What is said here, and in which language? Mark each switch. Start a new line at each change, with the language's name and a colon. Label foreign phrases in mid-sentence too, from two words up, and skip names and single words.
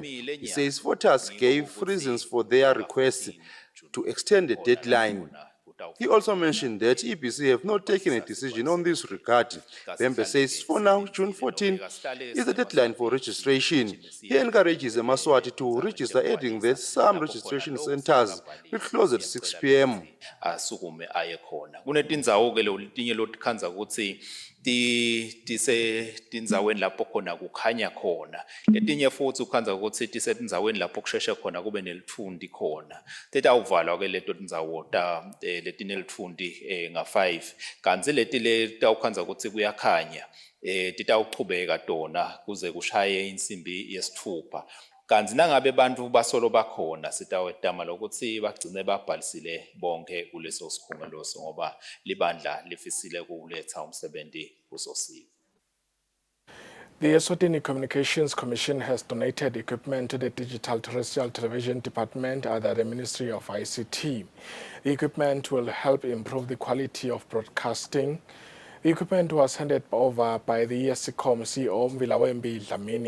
English: He says voters gave reasons for their requests to extend the deadline. He also mentioned that EPC have not taken a decision on this regard. Bembe says for now, June 14 is the deadline for registration. He encourages the Swati to register, adding that some registration centers will close at 6 p.m.
Swati: Tindzaweni lapho khona kukhanya khona letinye futhi ukhanza ukuthi tisendzaweni lapho kusheshe khona kube nelithundi khona tetawuvalwa ke leto tindzawo letinelithundi nga5 kanzi leti letawukhanza ukuthi kuyakhanya titawuchubeka tona kuze kushaye insimbi yesithupha. Kanzi nangabe bantu basolo bakhona sitawetama lokuthi bagcine babhalisile bonke kuleso sikhungo ngoba libandla lifisile kuletha umsebenzi kuzosiza.
English: The Eswatini Communications Commission has donated equipment to the Digital Terrestrial Television Department under the Ministry of ICT. The equipment will help improve the quality of broadcasting. The equipment was handed over by the ESCOM CEO Mvilawembi Dlamini.